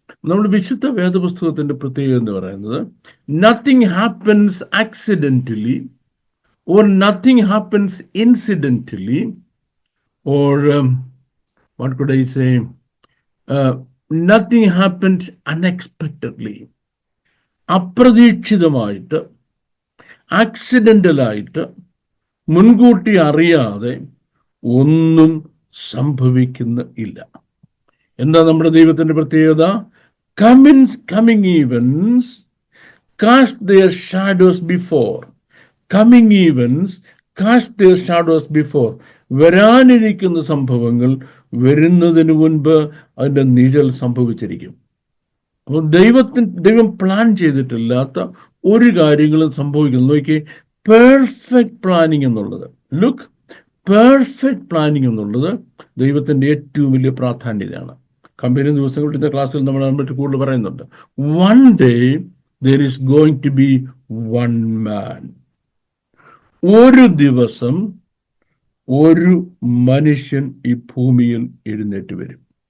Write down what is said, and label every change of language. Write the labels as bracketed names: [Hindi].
[Malayalam] നമ്മൾ വിശുദ്ധ വേദപുസ്തകത്തിന്റെ പ്രത്യേകത എന്ന് പറയുന്നത് [English] Nothing happens accidentally or nothing happens incidentally, or what could I say, nothing happens unexpectedly. [Malayalam] അപ്രതീക്ഷിതമായിട്ട്, ആക്സിഡന്റലായിട്ട്, മുൻകൂട്ടി അറിയാതെ ഒന്നും സംഭവിക്കുന്നില്ല. എന്താ നമ്മുടെ ദൈവത്തിന്റെ പ്രത്യേകത? [English] coming events cast their shadows before. Coming events cast their shadows before. [Malayalam] വരാനിരിക്കുന്ന സംഭവങ്ങൾ വരുന്നതിന് മുൻപ് അതിൻ്റെ നിഴൽ സംഭവിച്ചിരിക്കും. അപ്പോൾ ദൈവം പ്ലാൻ ചെയ്തിട്ടില്ലാത്ത ഒരു കാര്യങ്ങളും സംഭവിക്കുന്നു. നോക്കി, പെർഫെക്റ്റ് പ്ലാനിങ് എന്നുള്ളത്, പെർഫെക്റ്റ് പ്ലാനിങ് എന്നുള്ളത് ദൈവത്തിൻ്റെ ഏറ്റവും വലിയ പ്രാധാന്യതയാണ്. കമ്പനി ദിവസങ്ങളിൽ ഇന്ന ക്ലാസ്സിൽ നമ്മൾ അതിനെപ്പറ്റി കൂടുതൽ പറയുന്നുണ്ട്. [English] One day there is going to be one man. [Malayalam] ഒരു ദിവസം ഒരു മനുഷ്യൻ ഈ ഭൂമിയിൽ എഴുന്നേറ്റ് വരും.